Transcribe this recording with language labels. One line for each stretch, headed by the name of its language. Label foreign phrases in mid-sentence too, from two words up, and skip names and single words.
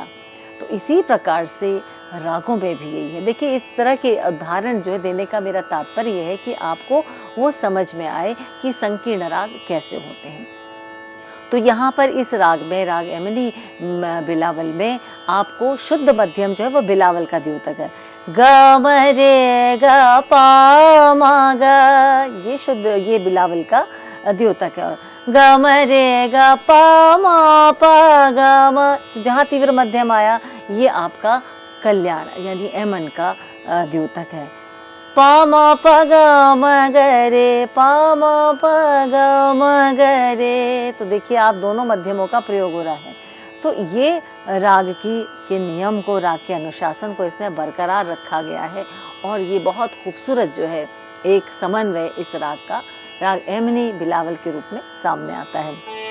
Hindi: तो इसी प्रकार से रागों में भी यही है। देखिए, इस तरह के उदाहरण जो है देने का मेरा तात्पर्य ये है कि आपको वो समझ में आए कि संकीर्ण राग कैसे होते हैं। तो यहाँ पर इस राग में, राग यमनी बिलावल में, आपको शुद्ध मध्यम जो है वो बिलावल का द्योतक है। ग म रे ग पा म ग, ये शुद्ध, ये बिलावल का द्योतक है। ग म रे ग पा म प ग म, तो जहाँ तीव्र मध्यम आया ये आपका कल्याण यानी एमन का द्योतक है। पा म प ग म ग रे, पा म प ग म ग रे। तो देखिए आप दोनों मध्यमों का प्रयोग हो रहा है। तो ये राग के नियम को, राग के अनुशासन को इसमें बरकरार रखा गया है और ये बहुत खूबसूरत जो है एक समन्वय इस राग का, राग यमनी बिलावल के रूप में सामने आता है।